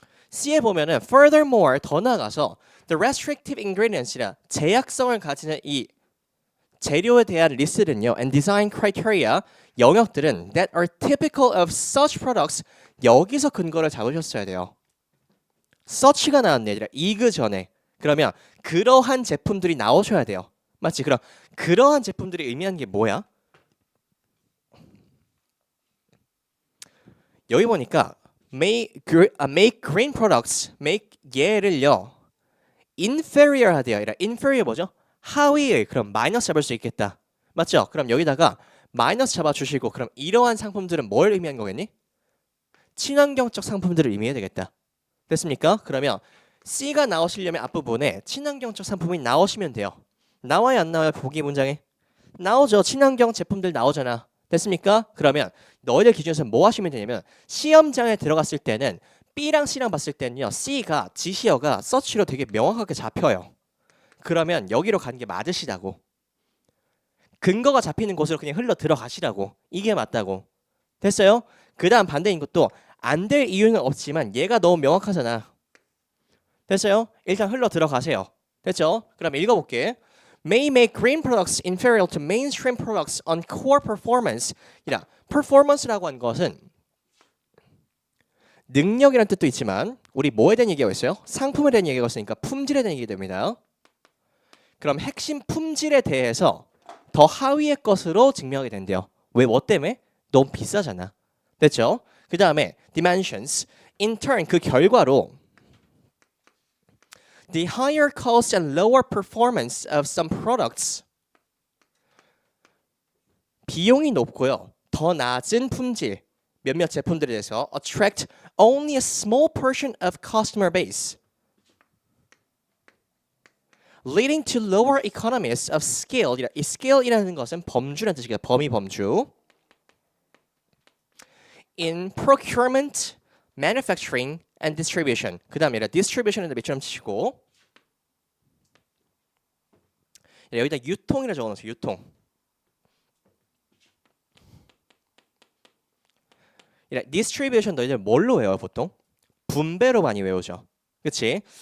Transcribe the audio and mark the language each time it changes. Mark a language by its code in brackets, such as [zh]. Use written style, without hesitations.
[ko] C에 보면은 furthermore 더 나아가서 [en] the restrictive ingredients [ko] 이라 제약성을 가지는 이 재료에 대한 리스트는요 [en] and design criteria [ko] 영역들은 [en] that are typical of such products [ko] 여기서 근거를 잡으셨어야 돼요. such가 나왔네 얘들아. 이그 전에. 그러면 그러한 제품들이 나오셔야 돼요. 맞지? 그럼 그러한 제품들이 의미하는 게 뭐야? 여기 보니까 [en] make green products make [ko] 얘를요 inferior 하대요. 아니라 inferior 뭐죠? 하위의. 그럼 마이너스 잡을 수 있겠다. 맞죠? 그럼 여기다가 마이너스 잡아주시고 그럼 이러한 상품들은 뭘 의미하는 거겠니? 친환경적 상품들을 의미해야 되겠다. 됐습니까? 그러면 C가 나오시려면 앞부분에 친환경적 상품이 나오시면 돼요. 나와요 안 나와요? 보기 문장에 나오죠. 친환경 제품들 나오잖아. 됐습니까? 그러면 너희들 기준에서 뭐 하시면 되냐면 시험장에 들어갔을 때는 B랑 C랑 봤을 때는요 C가 지시어가 서치로 되게 명확하게 잡혀요. 그러면 여기로 가는 게 맞으시다고. 근거가 잡히는 곳으로 그냥 흘러 들어가시라고. 이게 맞다고. 됐어요? 그 다음 반대인 것도 안 될 이유는 없지만 얘가 너무 명확하잖아. 됐어요? 일단 흘러 들어가세요. 됐죠? 그럼 읽어볼게. [en] May make green products inferior to mainstream products on core performance. [ko] 이라 performance라고 한 것은 능력이라는 뜻도 있지만 우리 뭐에 대한 얘기가 있어요? 상품에 대한 얘기가 있으니까 품질에 대한 얘기 됩니다. 그럼 핵심 품질에 대해서 더 하위의 것으로 증명하게 된대요. 왜? 뭐 때문에? 너무 비싸잖아. 됐죠? 그 다음에 dimensions. [en] In turn [ko] 그 결과로 [en] the higher cost and lower performance of some products [ko] 비용이 높고요. 더 낮은 품질 몇몇 제품들에 대해서 [en] attract only a small portion of customer base leading to lower economies of scale. [ko] 이 scale이라는 것은 범주라는 뜻이에요. 범위 범주. [en] In procurement, manufacturing, and distribution. [ko] 그 다음에 distribution에다 밑줄 치시고 여기다 유통이라 적어놓으세요. 유통. distribution 너희들 뭘로 외워요 보통? 분배로 많이 외우죠. 그치?